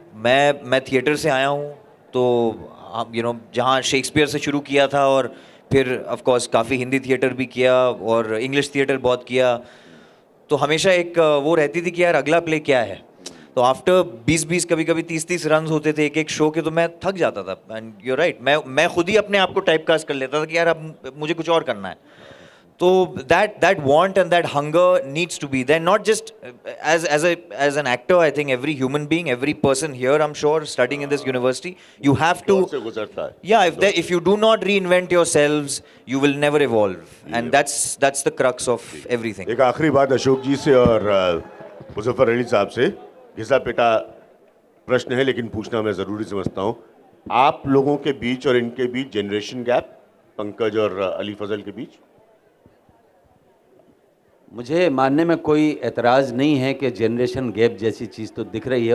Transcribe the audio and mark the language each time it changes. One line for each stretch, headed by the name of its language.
Hindi: मैं थिएटर से आया हूँ, तो जहाँ शेक्सपियर से शुरू किया था और फिर ऑफ कोर्स काफ़ी हिंदी थिएटर भी किया और इंग्लिश थिएटर बहुत किया, तो हमेशा एक वो रहती थी कि यार अगला प्ले क्या है. तो आफ्टर 20-20 कभी 30-30 रन होते थे एक शो के, तो मैं थक जाता था. एंड यू राइट, मैं खुद ही अपने आप को टाइपकास्ट कर लेता था कि यार अब मुझे कुछ और करना है.
English: So that want and that hunger needs to be there, not just as an actor. I think every human being, every person here, I'm sure, studying in this university, you have to. Yeah, if you do not reinvent yourselves, you will never evolve, and that's the crux of everything.
Hindi: एक आखिरी बात अशोक जी से और मुजफ्फर अली साहब से, घिसा पिटा प्रश्न है लेकिन पूछना मैं ज़रूरी समझता हूँ. आप लोगों के बीच और इनके बीच जनरेशन गैप, पंकज और अली फजल के बीच? मुझे मानने में कोई एतराज़ नहीं है कि जनरेशन गैप जैसी चीज़ तो दिख रही है.